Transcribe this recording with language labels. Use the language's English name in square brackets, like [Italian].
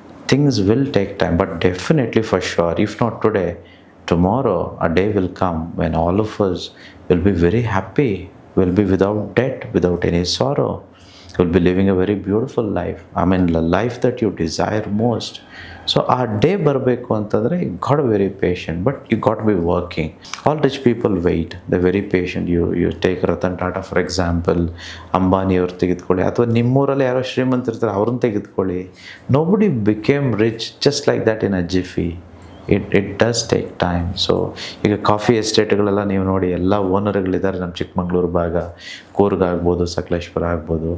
[English] Things will take time, but definitely for sure, if not today, tomorrow a day will come when all of us will be very happy, will be without debt, without any sorrow. You'll be living a very beautiful life. The life that you desire most. So our day [Kannada] ಬರಬೇಕು ಅಂತಂದರೆ [English] you got to be very patient, but you got to be working. All rich people wait. They're very patient. You take Ratan Tata for example, [Kannada] Ambani ಅವ್ರು ತೆಗೆದುಕೊಳ್ಳಿ, ಅಥವಾ ನಿಮ್ಮೂರಲ್ಲಿ ಯಾರೋ ಶ್ರೀಮಂತರಿರ್ತಾರೆ ಅವ್ರನ್ನ ತೆಗೆದುಕೊಳ್ಳಿ. [English] Nobody became rich just like that in a jiffy. It does take time. [Kannada] So ಈಗ coffee ಎಸ್ಟೇಟ್ಗಳೆಲ್ಲ ನೀವು ನೋಡಿ, ಎಲ್ಲ ಓನರ್ಗಳಿದ್ದಾರೆ ನಮ್ಮ ಚಿಕ್ಕಮಗಳೂರು ಭಾಗ, ಕೂರ್ಗ್ ಆಗ್ಬೋದು, ಸಕಲೇಶ್ಪುರ ಆಗ್ಬೋದು.